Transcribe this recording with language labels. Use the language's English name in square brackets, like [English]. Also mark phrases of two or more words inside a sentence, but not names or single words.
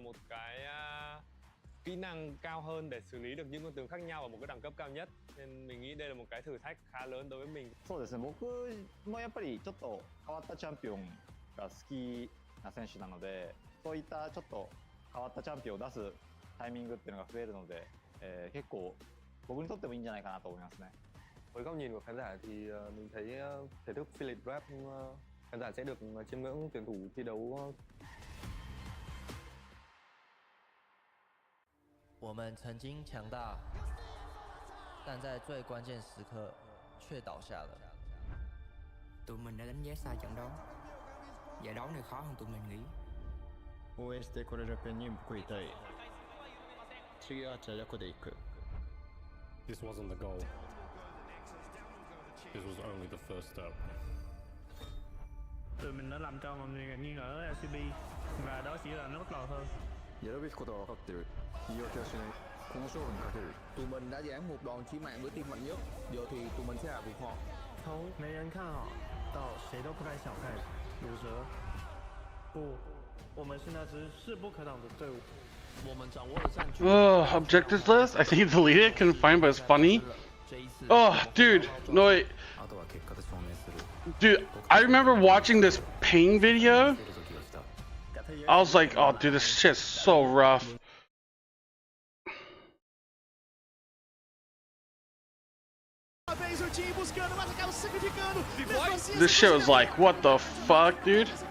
[Vietnamese] một cái kỹ năng cao hơn để xử lý được những con tướng khác nhau ở một cái đẳng cấp cao nhất, nên mình nghĩ đây là một cái thử thách khá lớn đối với mình. [Japanese] そうですね、僕もやっぱりちょっと変わったチャンピオンが好きな選手なので、そういったちょっと変わったチャンピオンを出すタイミングっていうのが増えるので、結構僕にとってもいいんじゃないかなと思いますね。 [Vietnamese] Với góc nhìn của khán giả thì mình thấy thể thức Philip Rap khán giả sẽ được chiêm ngưỡng tuyển thủ thi đấu. [Chinese] 我们曾经强大，但在最关键时刻却倒下了。 [Vietnamese] Tụi mình đã đánh giá sai trận đấu. Giải đấu này khó hơn tụi mình nghĩ. [Japanese] 応援してこれるペンに報いたい。次はチャジャコで行く。 [English] This wasn't the goal. This was only the first step. [Vietnamese] Tụi mình đã làm cho mọi người ngạc nhiên ở LCP và đó chỉ là nó bắt đầu thôi. [Japanese] やるべきことは分かってる。言い訳はしない。この勝負にかける。 [Vietnamese] Tụi mình đã giảng một đòn chí mạng với team mạnh nhất. Giờ thì tụi mình sẽ hạ gục họ. [Chinese] 从没人看好到谁都不该小看鲁蛇。不，我们是那支势不可挡的队伍。我们掌握了战局。 [English] Objectives list? I think delete it, couldn't find, but it's funny. Oh, dude, no wait. Dude, I remember watching this pain video. I was like, oh dude, this shit's so rough. This shit was like, what the fuck, dude?